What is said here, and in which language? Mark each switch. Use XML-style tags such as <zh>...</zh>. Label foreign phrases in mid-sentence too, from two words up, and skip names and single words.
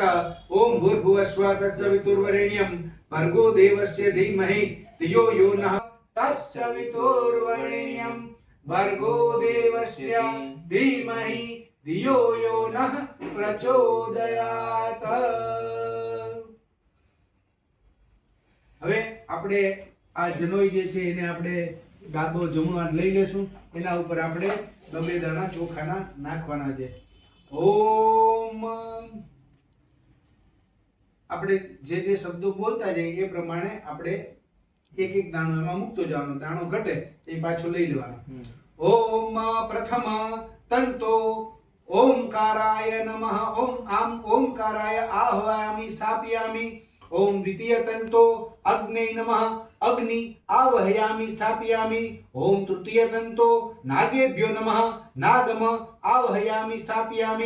<sa>ओम भूर्भुवः स्वः तत्सवितुर्वरेण्यं भर्गो देवस्य धीमहि धियो यो नः तत्सवितुर्वरेण्यं भर्गो देवस्य धीमहि धियो यो नः प्रचोदयात्।</sa> <gu>હવે આપણે આ જનોઈ જે છે એને આપણે ડાબો જમણો હાથ લઈ લેશું, એના ઉપર આપણે બે દાણા ચોખાના નાખવાના છે। ઓમ આપણે જે જે શબ્દો બોલતા જઈએ એ પ્રમાણે આપણે એક એક દાણો એમાં મૂકતો જવાનો, દાણો ઘટે એ પાછો લઈ લેવાનો।</gu> <sa>ओम प्रथम तंतो ओंकाराय नमः ओम आम ओंकाराय आह्वयामि स्थापयामि। ओम द्वितीय तंतो अग्ने नमः अग्नि आवाहयामि स्थापयामि। ओम तृतीय तंतो नागेभ्यो नमः नागम आवाहयामि स्थापयामि।</sa>